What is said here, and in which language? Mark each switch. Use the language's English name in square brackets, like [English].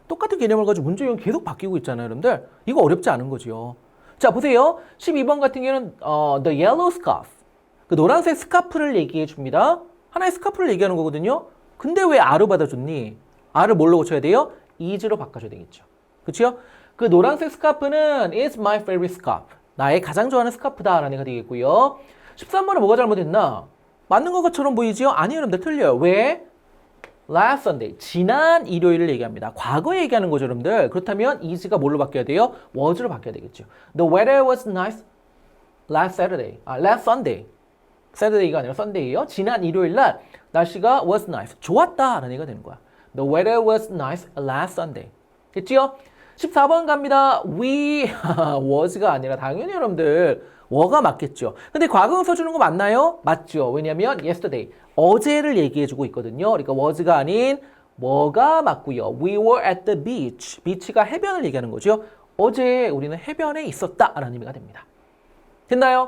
[Korean] 똑같은 개념을 가지고 문제 이용이 계속 바뀌고 있잖아요, 여러분들. 이거 어렵지 않은 거죠. 자, 보세요. 12번 같은 경우는 the yellow scarf. 그 노란색 스카프를 얘기해 줍니다. 하나의 스카프를 얘기하는 거거든요. 근데 왜 R을 받아줬니? R을 뭘로 고쳐야 돼요? is로 바꿔줘야 되겠죠. 그렇죠? 그 노란색 스카프는 [English] is my favorite scarf. [Korean] 나의 가장 좋아하는 스카프다 라는 얘기가 되겠고요. 13번은 뭐가 잘못됐나? 맞는 것처럼 보이지요? 아니요, 여러분들 틀려요. 왜? Last Sunday. 지난 일요일을 얘기합니다. 과거에 얘기하는 거죠, 여러분들. 그렇다면 is가 뭘로 바뀌어야 돼요? was로 바뀌어야 되겠죠. [English] The weather was nice last Saturday. last Sunday. [Korean] Saturday가 아니라 Sunday예요. 지난 일요일 날 날씨가 [English] was nice. [Korean] 좋았다라는 얘기가 되는 거야. [English] The weather was nice last Sunday. [Korean] 됐지요? 14번 갑니다. We was가 아니라 당연히 여러분들 were가 맞겠죠. 근데 과거형 써주는 거 맞나요? 맞죠. 왜냐면 yesterday. 어제를 얘기해주고 있거든요. 그러니까 was가 아닌 were가 맞고요. [English] We were at the beach. [Korean] beach가 해변을 얘기하는 거죠. 어제 우리는 해변에 있었다라는 의미가 됩니다. 됐나요?